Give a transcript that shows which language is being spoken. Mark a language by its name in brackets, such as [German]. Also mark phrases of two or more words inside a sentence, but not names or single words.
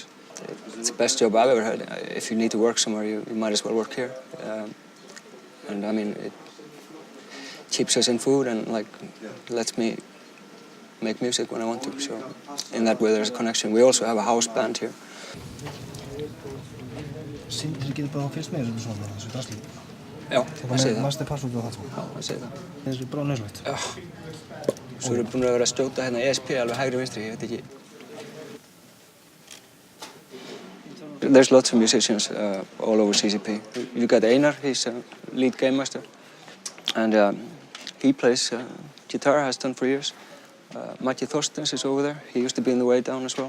[English] It's the best job I've ever had. If you need to work somewhere, you might as well work here. And I mean, it keeps us in food and like lets me make music when I want to. So in that way, there's a connection. We also have a house band here. [Icelandic] Sindri getur bara fyrst með þessu svona, þessu drasli. Já, það segir það. [English] Master password [Icelandic] og það svona. Já, það segir það. Þessu er bara nöðslegt. Já. Svo erum við búin að vera að skjóta hérna ESP alveg hægri vinstri, ég veit ekki. [English] There's lots of musicians all over CCP. You got Einar, he's a lead game master. And he plays guitar, has done for years. Matti Thorstens is over there. He used to be in The Way Down as well.